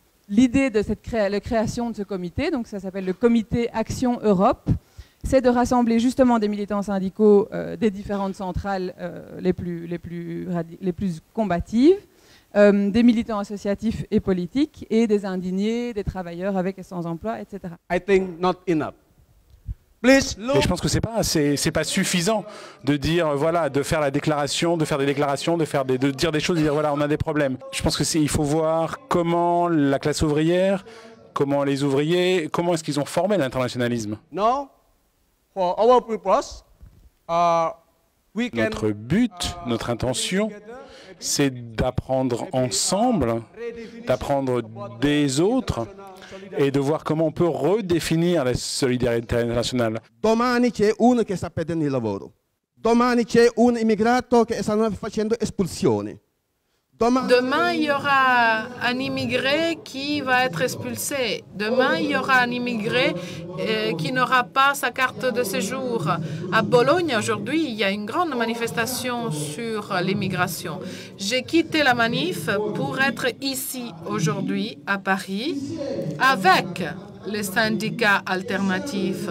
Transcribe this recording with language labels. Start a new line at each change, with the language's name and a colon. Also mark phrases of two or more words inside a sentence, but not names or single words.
French: L'idée de la création de ce comité, donc ça s'appelle le Comité Action Europe, c'est de rassembler justement des militants syndicaux des différentes centrales les plus combatives, des militants associatifs et politiques, et des indignés, des travailleurs avec et sans emploi, etc.
English: I think not enough.
French: Et je pense que c'est pas suffisant de dire voilà, de faire la déclaration, de faire des déclarations, de dire des choses, de dire voilà, on a des problèmes. Je pense que il faut voir comment la classe ouvrière, comment les ouvriers, comment est-ce qu'ils ont formé l'internationalisme.
English: No, for our purpose,
French: notre but, notre intention, c'est d'apprendre ensemble, d'apprendre des autres et de voir comment on peut redéfinir la solidarité internationale.
Italian: Domani c'è uno che sta perdendo il lavoro. Domani c'è un immigrato che stanno facendo espulsione.
French: Demain, il y aura un immigré qui va être expulsé. Demain, il y aura un immigré qui n'aura pas sa carte de séjour. À Bologne, aujourd'hui, il y a une grande manifestation sur l'immigration. J'ai quitté la manif pour être ici aujourd'hui, à Paris, avec les syndicats alternatifs.